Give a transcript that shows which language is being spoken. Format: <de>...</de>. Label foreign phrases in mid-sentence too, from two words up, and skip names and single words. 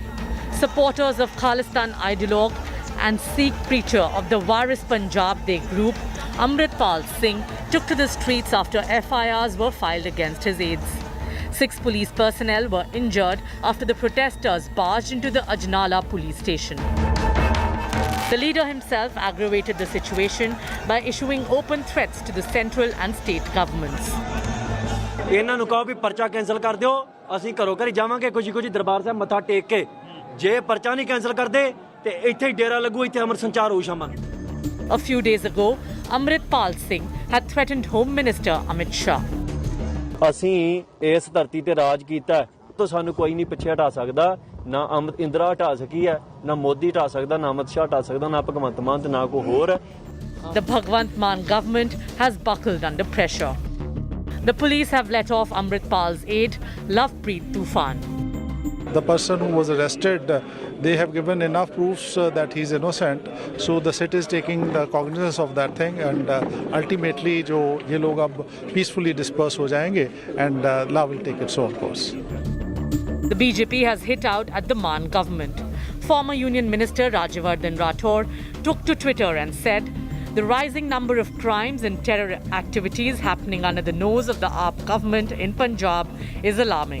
<en>Supporters of Khalistan ideologue and Sikh preacher of the Waris Punjab Day group, Amritpal Singh, took to the streets after FIRs were filed against his aides. 6 police personnel were injured after the protesters barged into the Ajnala police station. The leader himself aggravated the situation by issuing open threats to the central and state governments.</en> <pa>ਇਹਨਾਂ ਨੂੰ ਕਹੋ ਵੀ ਪਰਚਾ ਕੈਨਸਲ ਕਰ ਦਿਓ ਅਸੀਂ ਘਰੋਂ ਘਰੀ ਜਾਵਾਂਗੇ ਕੁਝ ਦਰਬਾਰ ਸਾਹਿਬ ਮੱਥਾ ਟੇਕ ਕੇ ਜੇ ਪਰਚਾ ਨਹੀਂ ਕੈਨਸਲ ਕਰਦੇ ਤੇ ਇੱਥੇ ਹੀ ਡੇਰਾ ਲੱਗੂ ਇੱਥੇ ਅਮਰ ਸੰਚਾਰ ਹੋਊ ਸ਼ਾਮਾਂ ਨੂੰ</pa> <en>A few days ago, Amritpal Singh had threatened Home Minister Ahmad Shah.</en> <pa>ਅਸੀਂ ਇਸ ਧਰਤੀ ਤੇ ਰਾਜ ਕੀਤਾ ਤਾਂ ਸਾਨੂੰ ਕੋਈ ਨਹੀਂ ਪਿੱਛੇ ਹਟਾ ਸਕਦਾ ਨਾ ਇੰਦਰਾ ਹਟਾ ਸਕੀ ਹੈ ਨਾ ਮੋਦੀ ਹਟਾ ਸਕਦਾ ਨਾ ਅਮਿਤ ਸ਼ਾਹ ਹਟਾ ਸਕਦਾ ਨਾ ਭਗਵੰਤ ਮਾਨ ਤੇ ਨਾ ਕੋਈ ਹੋਰ</pa> <en>The Bhagwant Mann government has buckled under pressure. The police have let off Amritpal's aide, Lovepreet Tufan. The person who was arrested, they have given enough proofs that he's innocent. So the city is taking the cognizance of that thing, and ultimately,</en> <hi>जो ये लोग अब</hi> <en>peacefully disperse</en> <hi>हो जाएंगे,</hi> <en>and law will take its own course. The BJP has hit out at the Mann government. Former Union Minister Rajyavardhan Rathore took to Twitter and said, the rising number of crimes and terror activities happening under the nose of the AAP government in Punjab is alarming.</en>